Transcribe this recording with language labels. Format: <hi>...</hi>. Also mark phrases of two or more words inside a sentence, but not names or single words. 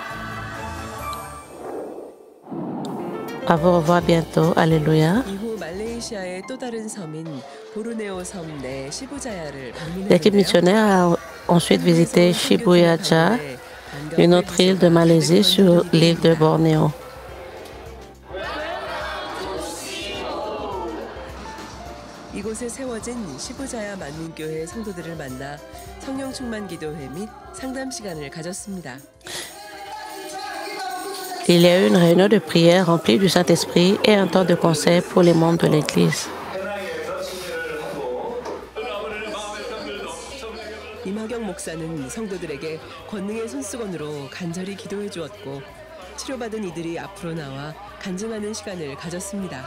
<fr>À vous revoir bientôt. Alléluia. L'équipe missionnaire a ensuite visité Shibuya-ja, une autre île de Malaisie sur l'île de Bornéo.</fr> <ko>이곳에 세워진 시부자야 만민교회 성도들을 만나 성령 충만 기도회 및 상담 시간을 가졌습니다.</ko> <fr>Il y a eu une réunion de prière remplie du Saint-Esprit et un temps de conseil pour les membres de l'Église.</fr> <ko>임하경 목사는 성도들에게 권능의 손수건으로 간절히 기도해 주었고 치료받은 이들이 앞으로 나와 간증하는 시간을 가졌습니다.</ko>